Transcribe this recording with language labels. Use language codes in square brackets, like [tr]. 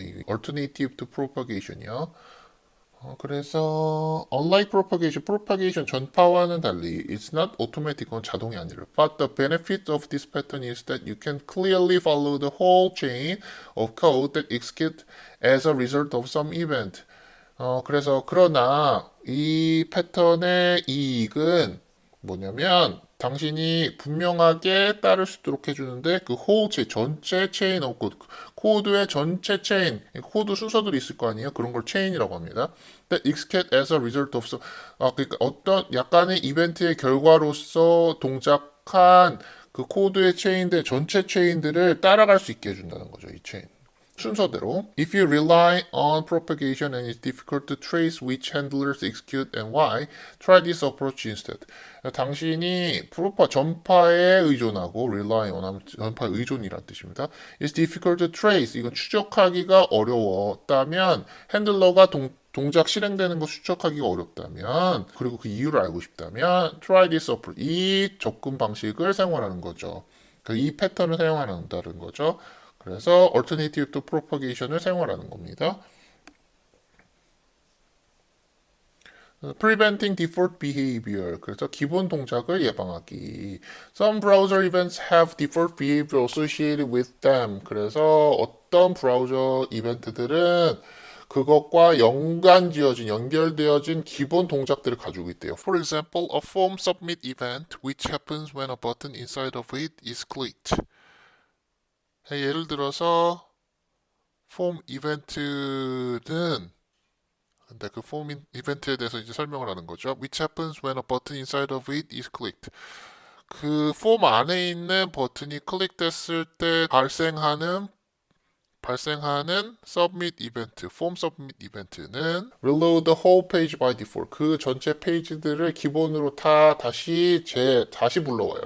[en] 이 alternative to propagation이요. 그래서 unlike propagation [ko] 전파와는 달리 [en] it's not automatic, [ko] 그건 자동이 아니라 [en] but the benefit of this pattern is that you can clearly follow the whole chain of code that executes as a result of some event. [ko] 그러나 이 패턴의 이익은 뭐냐면 당신이 분명하게 따를 수 있도록 해주는데 그 [en] whole chain, [ko] 전체 체인 [en] of code, [ko] 코드의 전체 체인, 코드 순서들이 있을 거 아니에요? 그런 걸 체인이라고 합니다. [en] That execute as a result of [ko] 그러니까 어떤 약간의 이벤트의 결과로서 동작한 그 코드의 체인들, 전체 체인들을 따라갈 수 있게 해준다는 거죠. 이 체인. 순서대로. [en] If you rely on propagation and it's difficult to trace which handlers execute and why, try this approach instead. [ko] 당신이 전파에 의존하고 [en] rely on [ko] 전파에 의존이란 뜻입니다. [en] It's difficult to trace. [ko] 이건 추적하기가 어려웠다면 핸들러가 동작 실행되는 거 추적하기가 어렵다면 그리고 그 이유를 알고 싶다면 [en] try this approach. [ko] 이 접근 방식을 사용하라는 거죠. 이 패턴을 사용하는다는 거죠. 그래서 [en] alternative to propagation [ko] 을 사용하라는 겁니다. [en] Preventing default behavior. [ko] 그래서 기본 동작을 예방하기. [en] Some browser events have default behavior associated with them. [ko] 그래서 어떤 브라우저 이벤트들은 그것과 연결되어진 기본 동작들을 가지고 있대요. [en] For example, a form submit event which happens when a button inside of it is clicked. [ko] 예를 들어서 폼 이벤트는 근데 그 폼 이벤트에 대해서 이제 설명을 하는 거죠. [en] Which happens when a button inside of it is clicked. [ko] 그 폼 안에 있는 버튼이 클릭됐을 때 발생하는 submit 이벤트, 폼 submit 이벤트는 [en] reload the whole page by default. [ko] 그 전체 페이지들을 기본으로 다시 불러와요.